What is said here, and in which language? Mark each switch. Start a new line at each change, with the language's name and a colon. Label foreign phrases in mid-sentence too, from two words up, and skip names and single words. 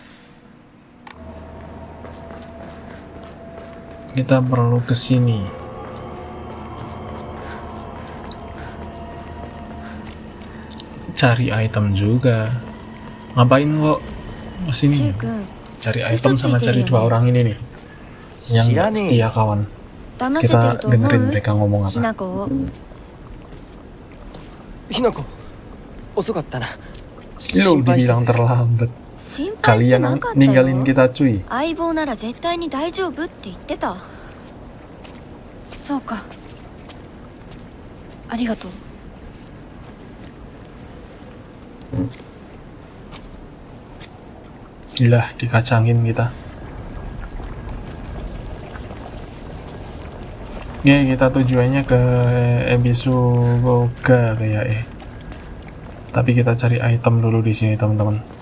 Indonesian: Kita perlu ke sini. Cari item juga. Ngapain kok kesini?
Japanese: 柊君
Indonesian: Cari item sama cari dua orang ini nih. Yang nggak setia kawan.
Japanese: 騙せて
Indonesian: Kita
Japanese: ると思
Indonesian: dengerin
Japanese: う
Indonesian: mereka ngomong
Japanese: ひな
Indonesian: apa.
Japanese: 子をひな子遅かったな。
Indonesian: Lu dibilang terlambat.
Japanese: 心配してな
Indonesian: Kalian
Japanese: かった
Indonesian: ninggalin
Japanese: よ
Indonesian: kita cuy.
Japanese: 相棒なら絶対に大丈夫って言ってたそうか。ありがとう。
Indonesian: Gila, dikacangin kita. Oke, kita tujuannya ke Ebisugoga kayak Tapi kita cari item dulu di sini, teman-teman.